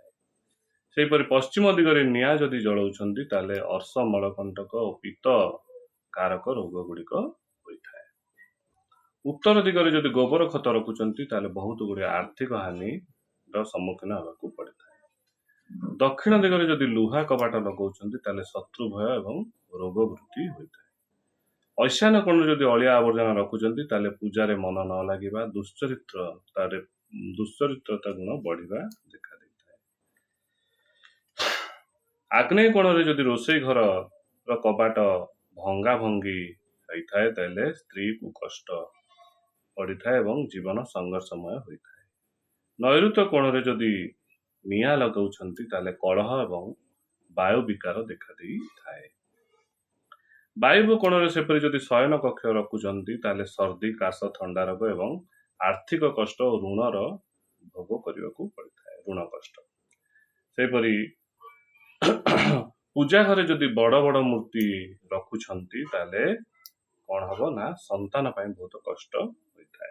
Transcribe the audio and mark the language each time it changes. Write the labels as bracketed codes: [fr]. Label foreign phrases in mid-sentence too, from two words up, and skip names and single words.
[or] ସେପରି ପଶ୍ଚିମ ଦିଗରେ ନିଆ ଯଦି ଜଳଉଛନ୍ତି ତାଲେ ଅର୍ଶ ମଳକଣ୍ଟକ ଓ ପିତ୍ତ କାରକ ରୋଗ ଗୁଡ଼ିକ ହୋଇଥାଏ। ଉତ୍ତର ଦିଗରେ ଯଦି ଗୋବର ଖତ ରଖୁଛନ୍ତି ତାଲେ ବହୁତ ଗୁଡ଼େ ଆର୍ଥିକ ହାନିର ସମ୍ମୁଖୀନ ହେବାକୁ ପଡ଼ିଥାଏ। ଦକ୍ଷିଣ ଦିଗରେ ଯଦି ଲୁହା କବାଟ ଲଗଉଛନ୍ତି ତାଲେ ଶତ୍ରୁ ଭୟ ଏବଂ ରୋଗ ବୃଦ୍ଧି ହୋଇଥାଏ। ଈଶାନ୍ୟ କୋଣ ଯଦି ଅଳିଆ ଆବର୍ଜନା ରଖୁଛନ୍ତି ତାଲେ ପୂଜାରେ ମନ ନ ଲାଗିବା ଦୁଶ୍ଚରିତ୍ରତା ଗୁଣ ବଢ଼ିବା ଦେଖା ଦେଇଥାଏ। ଆଗ୍ନେୟ କୋଣ ରେ ଯଦି ରୋଷେଇ ଘରର କବାଟ ଭଙ୍ଗା ଭଙ୍ଗି ହୋଇଥାଏ ତାଲେ ସ୍ତ୍ରୀକୁ କଷ୍ଟ ପଡ଼ିଥାଏ ଏବଂ ଜୀବନ ସଂଘର୍ଷମୟ ହୋଇଥାଏ। ନୈଋତ୍ୟ କୋଣ ରେ ଯଦି ନିଆଁ ଲଗଉଛନ୍ତି ତାଲେ କଳହ ଏବଂ ବାୟୁ ବିକାର ଦେଖା ଦେଇଥାଏ। ବାୟୁ କୋଣ ରେ ସେପରି ଯଦି ଶୟନ କକ୍ଷ ରଖୁଛନ୍ତି ତାଲେ ସର୍ଦ୍ଦି କାଶ ଥଣ୍ଡା ରୋଗ ଏବଂ ଆର୍ଥିକ କଷ୍ଟ ଓ ଋଣର ଭୋଗ କରିବାକୁ ପଡ଼ିଥାଏ, ଋଣ କଷ୍ଟ। ସେପରି ପୂଜା ଘରେ ଯଦି ବଡ଼ ବଡ଼ ମୂର୍ତ୍ତି ରଖୁଛନ୍ତି ତାଲେ କୋଣ ହବ ନା ସନ୍ତାନ ପାଇଁ ବହୁତ କଷ୍ଟ ହୋଇଥାଏ।